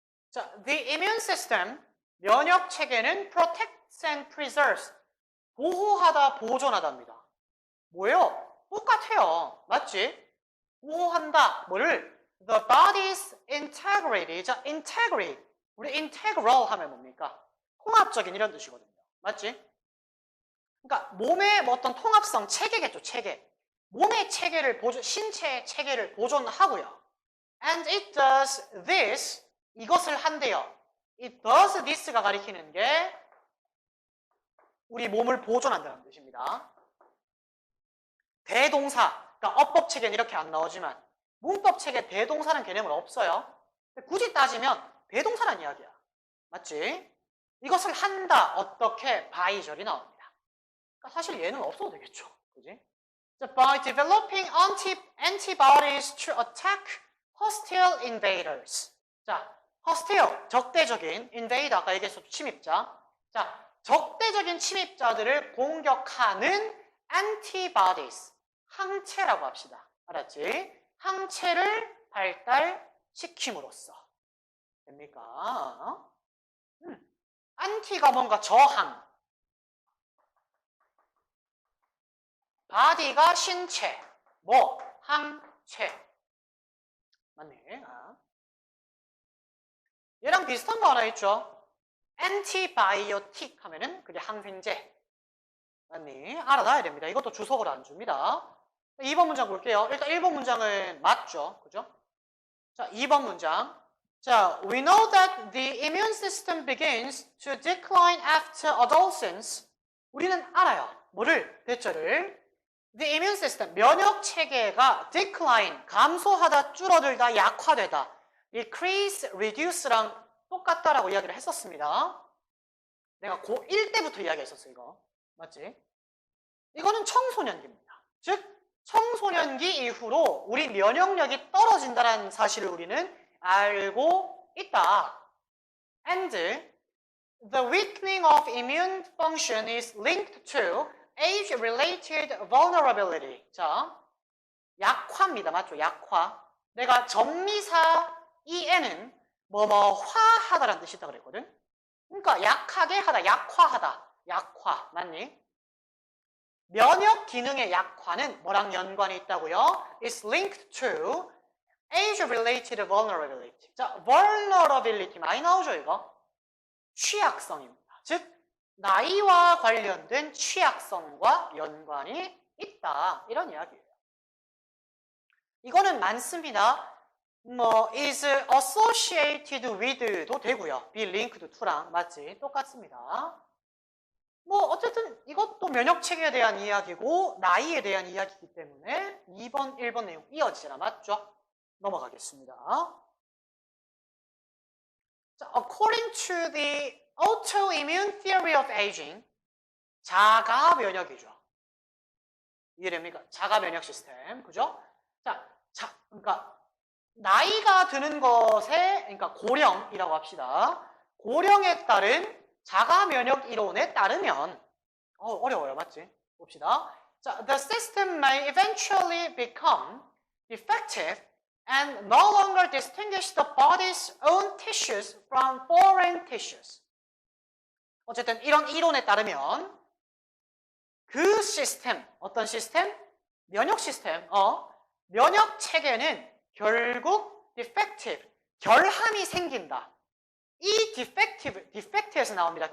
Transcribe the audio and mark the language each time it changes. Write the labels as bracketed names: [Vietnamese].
[English] 자, the immune system, [Korean] 면역 체계는 [English] protects and preserves. [Korean] 보호하다, 보존하다입니다. 뭐예요? 똑같아요. 맞지? 보호한다. 뭐를? [English] The body's integrity. 자, integrity. [Korean] 우리 integral 하면 뭡니까? 통합적인 이런 뜻이거든요. 맞지? 그러니까 몸의 뭐 어떤 통합성, 체계겠죠, 체계. 몸의 체계를 신체의 체계를 보존하고요. [English] And it does this. [Korean] 이것을 한대요. [English] It does this [Korean] 가 가리키는 게 우리 몸을 보존한다는 뜻입니다. 대동사, 그러니까 어법 체계는 이렇게 안 나오지만 문법 체계 대동사는 개념은 없어요. 굳이 따지면 대동사란 이야기야. 맞지? 이것을 한다, 어떻게, by절이 나옵니다. 그러니까 사실 얘는 없어도 되겠죠. 그지? [English] By developing antibodies to attack hostile invaders. [Korean] 자, hostile, 적대적인, invader, 아까 얘기했었죠, 침입자. 자, 적대적인 침입자들을 공격하는 antibodies, 항체라고 합시다. 알았지? 항체를 발달시킴으로써. 됩니까? 안티가 뭔가 저항. 바디가 신체. 뭐? 항체. 맞네. 얘랑 비슷한 거 하나 있죠? 엔티바이오틱 하면은 그게 항생제. 맞니? 알아놔야 됩니다. 이것도 주석을 안 줍니다. 2번 문장 볼게요. 일단 1번 문장은 맞죠? 그죠? 자, 2번 문장. [English] 자, we know that the immune system begins to decline after adolescence. [Korean] 우리는 알아요. 뭐를? 대처를. [English] The immune system, [Korean] 면역 체계가 decline, 감소하다, 줄어들다, 약화되다. decrease, reduce랑 똑같다라고 이야기를 했었습니다. 내가 고1 때부터 이야기했었어, 이거. 맞지? 이거는 청소년기입니다. 즉, 청소년기 이후로 우리 면역력이 떨어진다는 사실을 우리는 알고 있다. And [English] The weakening of immune function is linked to age-related vulnerability. [Korean] 자, 약화입니다. 맞죠? 약화. 내가 전미사 EN은 뭐뭐화하다라는 뜻이 있다 그랬거든. 그러니까 약하게 하다, 약화하다. 약화. 맞니? 면역 기능의 약화는 뭐랑 연관이 있다고요? [English] It's linked to age-related vulnerability. [Korean] 자, vulnerability 많이 나오죠, 이거? 취약성입니다. 즉, 나이와 관련된 취약성과 연관이 있다. 이런 이야기예요. 이거는 많습니다. [English] is associated with [Korean] 도 되고요. [English] be linked to [Korean] 랑 맞지? 똑같습니다. 어쨌든 이것도 면역 체계에 대한 이야기고 나이에 대한 이야기이기 때문에 2번, 1번 내용 이어지잖아. 맞죠? 넘어가겠습니다. [English] 자, according to the autoimmune theory of aging, [Korean] 자가 면역이죠. 이해됩니까? 자가 면역 시스템. 그죠? 그러니까 나이가 드는 것에, 그러니까 고령이라고 합시다. 고령에 따른 자가 면역 이론에 따르면 어려워요. 맞지? 봅시다. [English] 자, the system may eventually become defective and no longer distinguish the body's own tissues from foreign tissues. [Korean] 어쨌든 이런 이론에 따르면 그 시스템, 어떤 시스템? 면역 시스템, 면역 체계는 결국 defective, 결함이 생긴다. 이 defective에서 나옵니다.